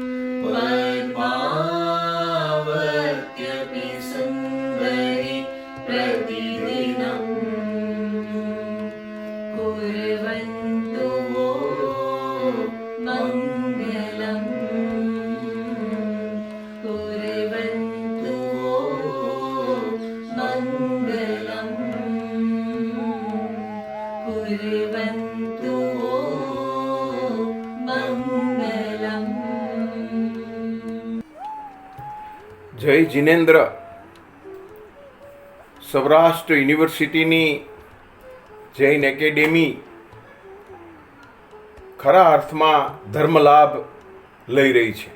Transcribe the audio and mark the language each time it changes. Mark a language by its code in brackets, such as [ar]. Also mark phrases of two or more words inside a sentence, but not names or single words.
[sa] पद्मावत्यपि सुन्दरी प्रतिदिनं कुर्वन्तु वो मङ्गलम् कुर्वन्तु वो मङ्गलम् कुर्वन्तु वो मङ्गलम्. [gu] જય જિનેન્દ્ર. સૌરાષ્ટ્ર યુનિવર્સિટીની જૈન એકેડેમી ખરા અર્થમાં ધર્મલાભ લઈ રહી છે.